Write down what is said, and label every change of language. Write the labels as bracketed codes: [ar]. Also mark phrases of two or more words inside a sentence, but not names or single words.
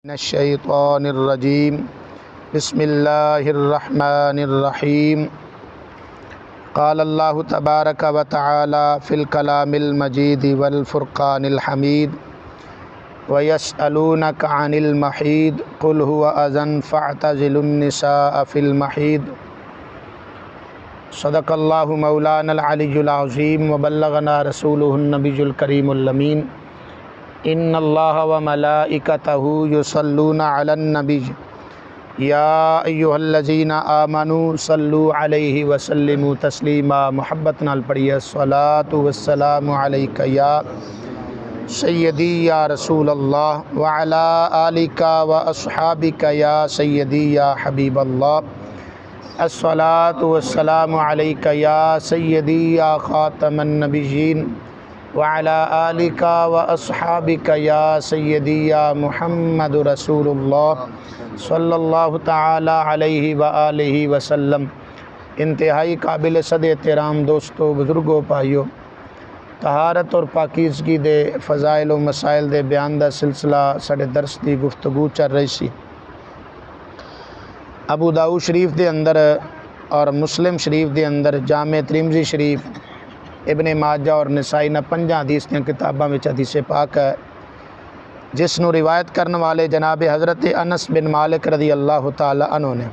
[ar] من الشيطان الرجيم بسم الله الرحمن الرحيم قال الله تبارك وتعالى في الكلام المجيد والفرقان الحميد ويسألونك عن المحيض قل هو أذى فاعتزلوا النساء في المحيض صدق الله مولانا العلي العظيم وبلغنا رسوله النبي الكريم الأمين إن الله وملائكته يصلون على النبي يا أيها الذين آمنوا صلوا عليه وسلموا تسليما. [pa] محبت نال پڑھیے [ar] الصلاة والسلام عليك يا سيدي يا رسول الله وعلى آلك وأصحابك يا سيدي يا حبيب الله. الصلاة والسلام عليك يا سيدي يا خاتم النبيين وعلى آلك وأصحابك يا سيدي يا محمد رسول الله صلى الله تعالى عليه وآله وسلم. [pa] انتہائی قابل صد احترام دوستو، بزرگو، بھائیو، طہارت اور پاکیزگی دے فضائل و مسائل دے بیان دا سلسلہ ساڈے درس کی گفتگو چل رہی سی. ابو داؤد شریف دے اندر اور مسلم شریف دے اندر، جامع ترمذی شریف، ابن ماجہ اور نسائی نے 5 حدیث دی کتاباں وچ حدیث پاک ہے، جس نوں روایت کرنے والے جناب حضرت انس بن مالک رضی اللہ تعالیٰ عنہ نے.